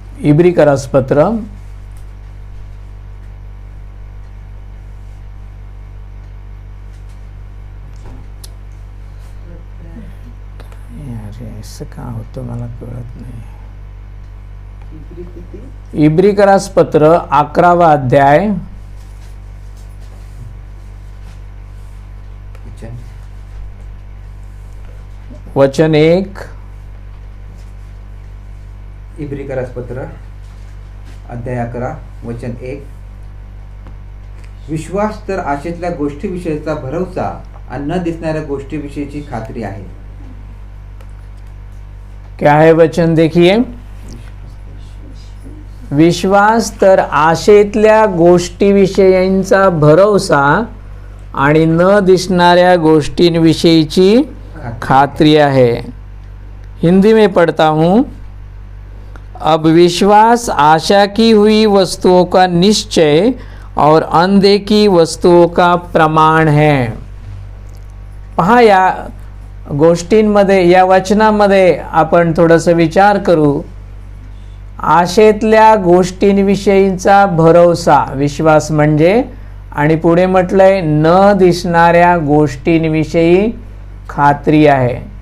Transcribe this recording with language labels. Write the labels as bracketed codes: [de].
[mr] इब्रीकरांस पत्र असं का होतं मला कळत नाही। इब्रीकरांस पत्र 11वा अध्याय वचन 1। इब्रीकरास पत्र अध्याय 11 वचन 1। विश्वास तर आशेतल्या गोष्टीविषयीचा भरवसा आणि न दिसणाऱ्या गोष्टीविषयीची खात्री आहे। [hi] क्या है वचन देखिए। [mr] विश्वास तर आशेतल्या गोष्टीविषयींचा भरवसा आणि न दिसणाऱ्या गोष्टींविषयीची खात्री है। [hi] हिंदी में पढ़ता हूँ। अब विश्वास आशा की हुई वस्तुओं का निश्चय और अनदेखी वस्तुओं का प्रमाण है। [mr] पहा, या गोष्टींमध्ये, या वचनामध्ये आपण थोडंसं विचार करू। आशेतल्या गोष्टींविषयीचा भरोसा, विश्वास म्हणजे, आणि पुढे म्हटलंय न दिसणाऱ्या गोष्टींविषयी खात्री आहे।